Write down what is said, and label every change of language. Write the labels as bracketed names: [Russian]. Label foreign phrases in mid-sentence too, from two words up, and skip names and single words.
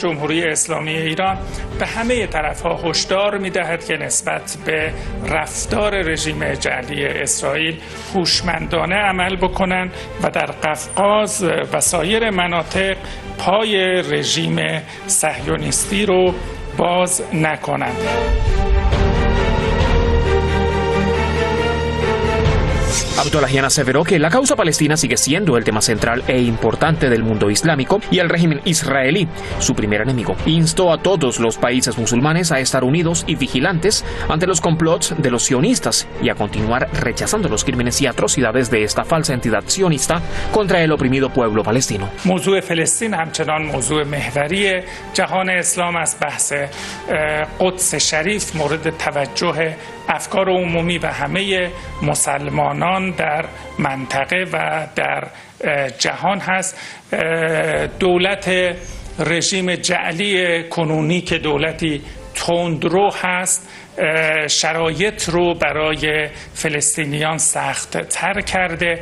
[Persian] جمهوری اسلامی ایران به همه طرف‌ها هشدار می‌دهد که نسبت به رفتار رژیم جعلی اسرائیل هوشمندانه عمل بکنند و در قفقاز و سایر مناطق پای رژیم صهیونیستی رو باز نکنند. [Spanish] Abdollahian aseveró que la causa palestina sigue siendo el tema central e importante del mundo islámico y el régimen israelí, su primer enemigo. Instó a todos los países musulmanes a estar unidos y vigilantes ante los complots de los sionistas y a continuar rechazando los crímenes y atrocidades de esta falsa entidad sionista contra el oprimido pueblo palestino. [Persian] موضوع فلسطین همچنان موضوع محوری جهان اسلام است. بحث قدس شریف مورد توجه افکار عمومی و همه مسلمانان در منطقه و در جهان هست. دولت رژیم جعلی کنونی که دولتی تندرو هست شرایط رو برای فلسطینیان سخت تر کرده.